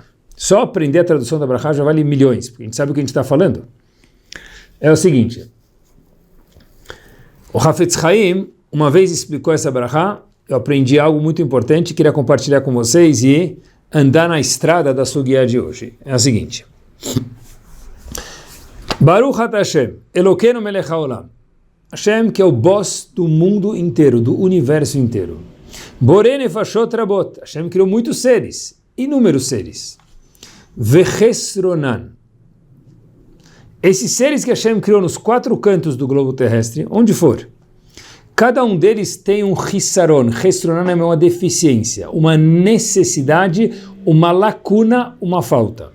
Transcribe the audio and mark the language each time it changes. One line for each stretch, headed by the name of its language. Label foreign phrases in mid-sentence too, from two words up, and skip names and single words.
Portuguese: Só aprender a tradução da brachá já vale milhões, porque a gente sabe o que a gente está falando. É o seguinte, o Hafetz Chaim uma vez explicou essa brachá, eu aprendi algo muito importante, queria compartilhar com vocês e andar na estrada da sugiá de hoje. É a seguinte.
Hebrew: ברוך אתה השם, אלוקינו מלך העולם.
Portuguese: Hashem, que é o boss do mundo inteiro, do universo inteiro.
Hebrew: בורא נפשות רבות.
Portuguese: Hashem criou muitos seres, inúmeros seres. Vechesronan. Esses seres que Hashem criou nos 4 cantos do globo terrestre, onde for, cada um deles tem um hissaron. Chesronan é uma deficiência, uma necessidade, uma lacuna, uma falta.